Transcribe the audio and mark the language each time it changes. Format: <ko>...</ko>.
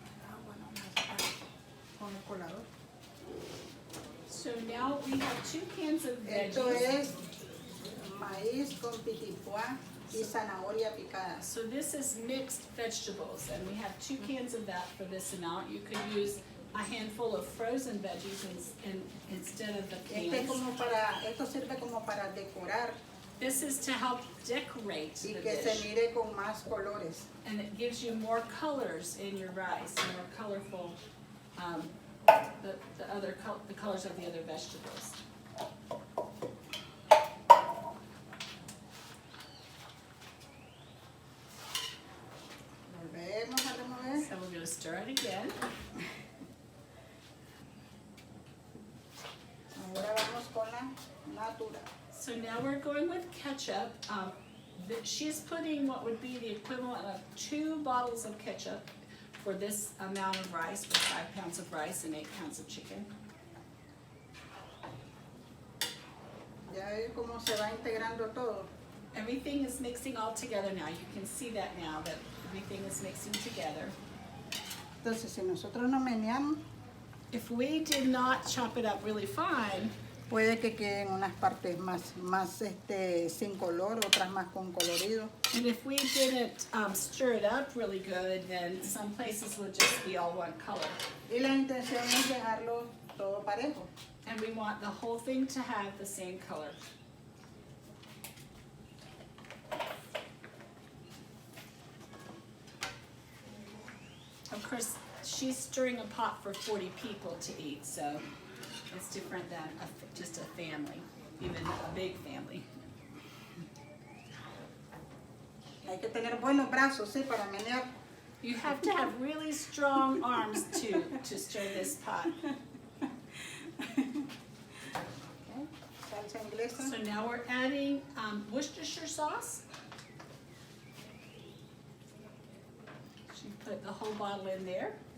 <es>Agua nomás con el colador.</es> <en>So now we have 2 cans of</en> <es>Esto</es> <en>veggies.</en> <es>es maíz con pitipuá y zanahoria picada.</es> <en>So this is mixed vegetables, and we have 2 cans of that for this amount. You could use a handful of frozen veggies instead of the cans.</en> <es>Esto sirve como para decorar</es> <en>This is to help decorate</en> <es>y</es> <en>the</en> <es>que se</es> <en>dish,</en> <es>mire con más colores.</es> <en>and it gives you more colors in your rice, more colorful, the colors of the other vegetables.</en> <es>Volvemos a remover.</es> <en>So we're going to stir it again.</en> <es>Ahora vamos con la natura.</es> <en>So now we're going with ketchup. She's putting what would be the equivalent of 2 bottles of ketchup for this amount of rice, for 5 pounds of rice and 8 pounds of chicken.</en> <es>Ya ve cómo se va integrando todo.</es> <en>Everything is mixing all together now. You can see that now, that everything is mixing together.</en> <es>Entonces, si nosotros no meneamos,</es> <en>If we did not chop it up really fine,</en> <es>puede que queden unas partes más sin color, otras más con colorido.</es> <en>and if we didn't stir it up really good, then some places would just be all one color.</en> <es>Y la intención es dejarlo todo parejo.</es> <en>And we want the whole thing to have the same color. Of course, she's stirring a pot for 40 people to eat, so it's different than just a family, even a big family.</en> <es>Hay que tener buenos brazos, sí, para menear.</es> <en>You have to have really strong arms to stir this pot. Okay.</en> <es>Salsa inglesa.</es> <en>So now we're adding Worcestershire sauce. She put the whole bottle in there.</en>